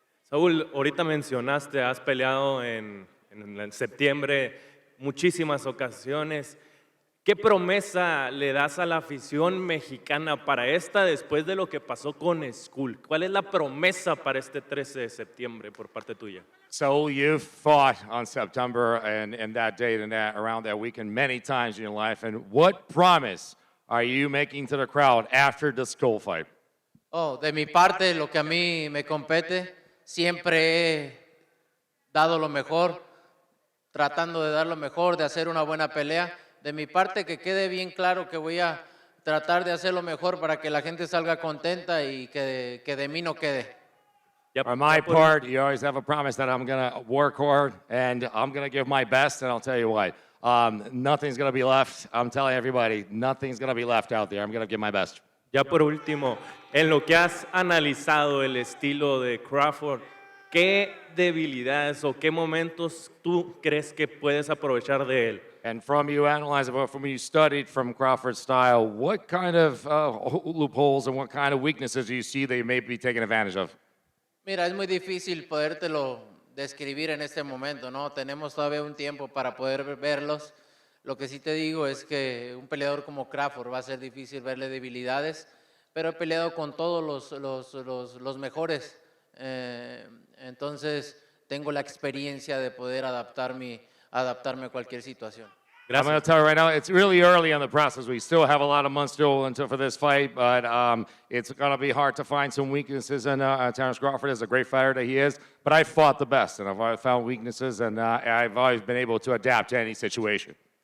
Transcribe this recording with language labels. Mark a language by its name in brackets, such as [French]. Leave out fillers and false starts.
[Spanish] Saúl, ahorita mencionaste, has peleado en septiembre muchísimas ocasiones. ¿Qué promesa le das a la afición mexicana para esta después de lo que pasó con Skull? ¿Cuál es la promesa para este 13 de septiembre por parte tuya? [English] So you've fought on September and that date and around that weekend many times in your life. And what promise are you making to the crowd after the Skull fight? [Spanish] Oh, de mi parte, lo que a mí me compete, siempre he dado lo mejor, tratando de dar lo mejor, de hacer una buena pelea. De mi parte, que quede bien claro que voy a tratar de hacer lo mejor para que la gente salga contenta y que de mí no quede. [English] For my part, you always have a promise that I'm going to work hard and I'm going to give my best. And I'll tell you what, nothing's going to be left. I'm telling everybody, nothing's going to be left out there. I'm going to give my best. [Spanish] Ya por último, en lo que has analizado el estilo de Crawford, ¿qué debilidades o qué momentos tú crees que puedes aprovechar de él? [English] And from you analyzing, from you studied from Crawford's style, what kind of loopholes and what kind of weaknesses do you see they may be taking advantage of? [Spanish] Mira, es muy difícil podértelo describir en este momento, ¿no? Tenemos todavía un tiempo para poder verlos. Lo que sí te digo es que un peleador como Crawford va a ser difícil verle debilidades, pero he peleado con todos los mejores. Entonces, tengo la experiencia de poder adaptarme a cualquier situación. [English] I'm going to tell you right now, it's really early in the process. We still have a lot of months still until for this fight, but it's going to be hard to find some weaknesses in Terence Crawford is a great fighter that he is, but I fought the best, and I've always found weaknesses, and I've always been able to adapt to any situation.